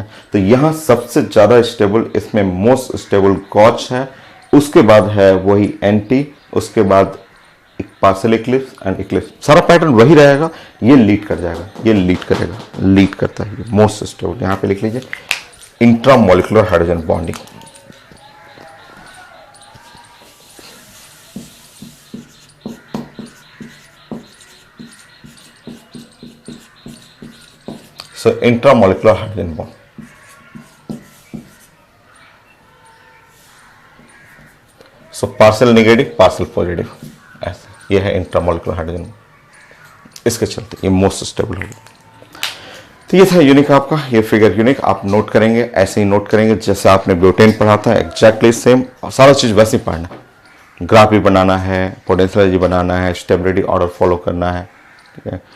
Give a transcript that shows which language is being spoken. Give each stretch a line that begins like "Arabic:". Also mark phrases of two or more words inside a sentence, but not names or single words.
Hindi: तो यहां सबसे ज्यादा स्टेबल, इसमें
English: most stable gauche
Hindi: है, उसके बाद है वही एंटी, उसके बाद एक
English: partial eclipse and eclipse,
Hindi: सारा पैटर्न वही रहेगा। ये लीड कर जाएगा, ये लीड करेगा, लीड करता है ये
English: most stable.
Hindi: यहां पे लिख लीजिए
English: intramolecular hydrogen bonding. So intramolecular hydrogen bond. So partial negative, partial positive,
Hindi: ऐसे ये है
English: intramolecular hydrogen,
Hindi: इसके चलते ये
English: most stable
Hindi: होगा। तो ये था यूनिक आपका, ये फिगर यूनिक आप नोट करेंगे, ऐसे ही नोट करेंगे जैसे आपने ब्यूटेन पढ़ा था,
English: exactly same,
Hindi: और सारा चीज वैसे ही पढ़ना। ग्राफ भी बनाना है,
English: potential energy
Hindi: बनाना है,
English: stability order follow
Hindi: करना है, ठीक है।